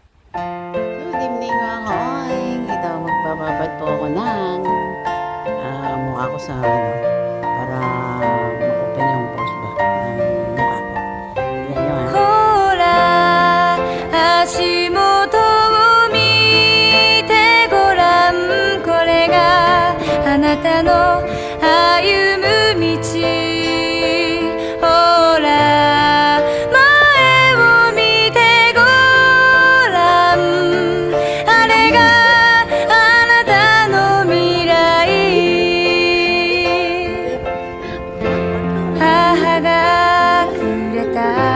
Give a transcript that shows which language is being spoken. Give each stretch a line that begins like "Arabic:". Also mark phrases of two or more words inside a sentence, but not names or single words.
English: Good evening
Filipino: mga koing. Ito, magbababad po ako ng mukha ko sa para ma-open yung pores ba ng mukha ko. Yan nyo ha.
Japanese: ほら足元を見てごらんこれがあなたの歩む道ほら前を見てごらんあれがあなたの未来母がくれた